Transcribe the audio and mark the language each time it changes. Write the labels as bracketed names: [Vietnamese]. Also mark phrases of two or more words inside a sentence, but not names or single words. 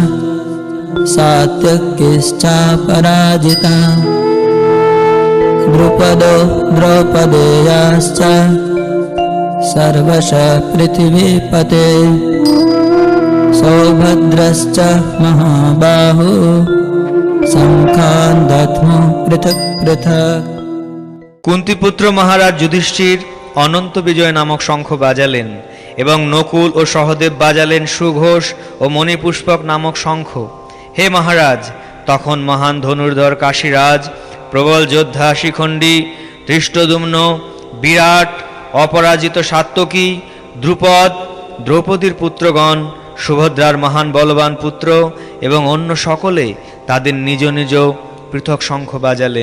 [Sanskrit] सात्यकिश्च पराजिता द्रुपदो द्रौपदेयाश्च सर्वशः पृथिवीपते सौभद्रश्च महाबाहु शङ्खान् दध्मुः पृथक् पृथक्। [Bangla] কুন্তীপুত্র মহারাজ যুধিষ্ঠির অনন্ত বিজয় নামক শঙ্খ বাজালেন এবং নকুল ও সহদেব বাজালেন সুঘোষ ও মণিপুষ্পক নামক শঙ্খ। হে মহারাজ, তখন মহান ধনুর্ধর কাশীরাজ, প্রবল যোদ্ধা শিখণ্ডী, ধৃষ্টদ্যুম্ন, বিরাট, অপরাজিত সাত্যকী, দ্রুপদ, দ্রৌপদীর পুত্রগণ, সুভদ্রার মহান বলবান পুত্র এবং অন্য সকলে তাদের নিজ নিজ পৃথক শঙ্খ বাজালেন।